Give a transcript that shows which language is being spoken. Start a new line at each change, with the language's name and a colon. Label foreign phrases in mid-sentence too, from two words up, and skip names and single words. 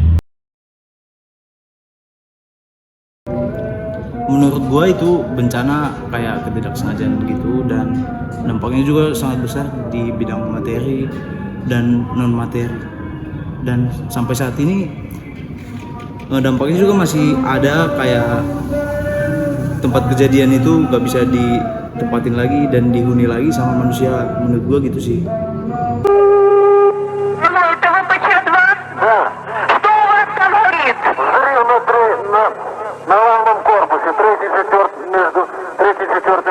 Indonesian: Menurut gua itu bencana kayak ketidaksengajaan gitu, dan dampaknya juga sangat besar di bidang materi dan non materi, dan sampai saat ini dampaknya juga masih ada. Kayak tempat kejadian itu gak bisa ditempatin lagi dan dihuni lagi sama manusia. Menurut gua gitu sih.
Russian: Это ВПЧ-2? Да. Что у вас там горит? Взрыв на лавном корпусе, между третьим и четвертым.